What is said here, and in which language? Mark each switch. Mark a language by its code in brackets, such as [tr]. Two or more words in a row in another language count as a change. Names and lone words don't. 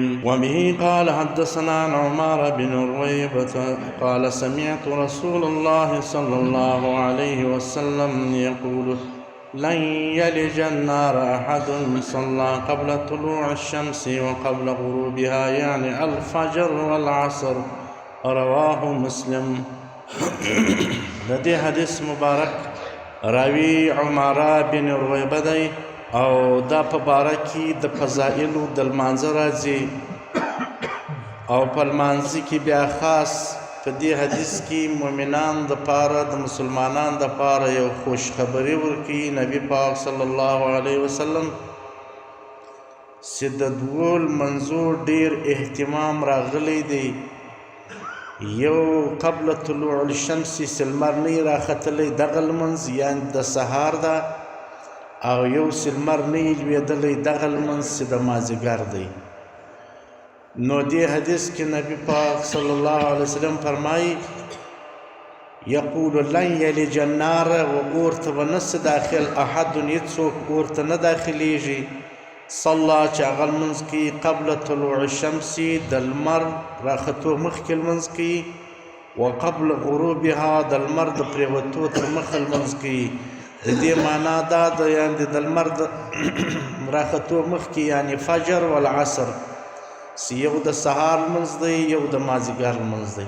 [ar] وبه قال حدثنا عمار بن رويبة قال سمعت رسول الله صلى الله عليه وسلم يقول لن يلج النار أحد صلى قبل طلوع الشمس وقبل غروبها يعني الفجر والعصر. رواه مسلم. [ps] لدي حدیث مبارک راوی عمارہ بن رویبه دی او دا په باره کې د فضائلو د لمانځه راځي او په لمانځه کې بیا خاص په دې حدیث کې مؤمنان د پاره د مسلمانان د پاره یو خوش خبري ورکړي. نبی پاک [ar] صلی الله علیه وسلم [ps] چې د دوو لمانځو ډېر اهتمام راغلی دی. یو [ar] قبل طلوع الشمس [ps] چې لمر نه وي راختلی دغه لمونځ یعنې د سهار ده، او یو چې لمر نه وي لوېدلی دغه لمونځ چې د مازدیګر دی. نو دې حدیث کې نبی پاک [ar] صلی الله علیه وسلم [ps] فرمایي [ar] یقول لن یلج النار، [ps] و اور ته به نسي داخل احد هېڅوک اور ته نه داخلیږي صلا چې هغه لمونځ کوي [ar] قبل طلوع الشمس [ps] د لمر راختو مخکې لمونځ کوي، [ar] و قبل غروبها [ps] د لمر د پرېوتو تر مخه لمونځ کوي. د دې معنا دا ده یعنې د لمر د راختو مخکې یعنې [ar] فجر والعصر [ps] یو د سهار لمونځ دی یو د مازدیګر لمونځ دی.